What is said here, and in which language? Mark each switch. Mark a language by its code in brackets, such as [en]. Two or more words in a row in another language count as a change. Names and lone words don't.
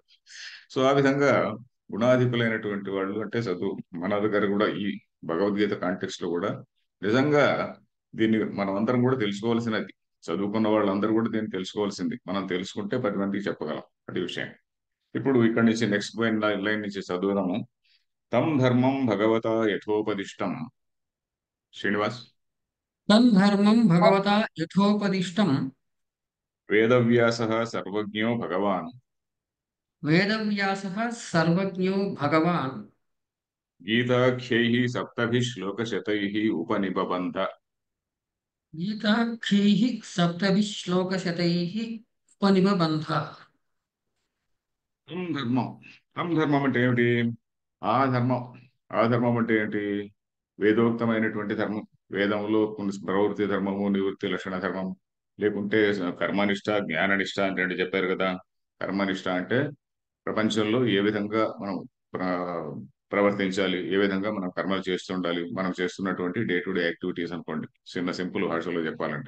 [te] సో ఆ విధంగా గుణాధికులైనటువంటి వాళ్ళు అంటే చదువు మన దగ్గర కూడా ఈ భగవద్గీత కాంటెక్స్ట్ లో కూడా నిజంగా దీన్ని మనం అందరం కూడా తెలుసుకోవాల్సినది. చదువుకున్న వాళ్ళందరూ కూడా దీన్ని తెలుసుకోవాల్సింది. మనం తెలుసుకుంటే 10 మందికి చెప్పగలం అది విషయం. ఇప్పుడు ఇక్కడ నుంచి [en] next line [te] నుంచి చదువుదాము. [sa] तं धर्मं भगवत यथोपदिष्टं. [te] శ్రీనివాస్. [sa] तं धर्मं भगवता यथोपदिष्टं वेदव्यास सर्वज्ञो भगवान् वेदव्यासः सर्वज्ञो भगवान् गीताख्यै सप्तभिश्लोकशतैः उपनिबबन्ध. गीताख्यैः सप्तभिः श्लोकशतैः उपनिबबन्ध। [te] తం ధర్మం. తం ధర్మం అంటే ఏమిటి? ఆ ధర్మం. ఆ ధర్మం అంటే ఏంటి? వేదోక్తమైనటువంటి ధర్మం. వేదంలో కొన్ని ప్రవృత్తి ధర్మము, నివృత్తి లక్షణ ధర్మం, లేకుంటే కర్మనిష్ట జ్ఞాననిష్ట అంటే ఏంటి చెప్పారు కదా. కర్మనిష్ట అంటే ప్రపంచంలో ఏ విధంగా మనం ప్ర- ప్రవర్తించాలి, ఏ విధంగా మనం కర్మలు చేస్తుండాలి, మనం చేస్తున్నటువంటి [en] day to day activities [te] అనుకోండి, చిన్న సింపుల్ భాషలో చెప్పాలంటే.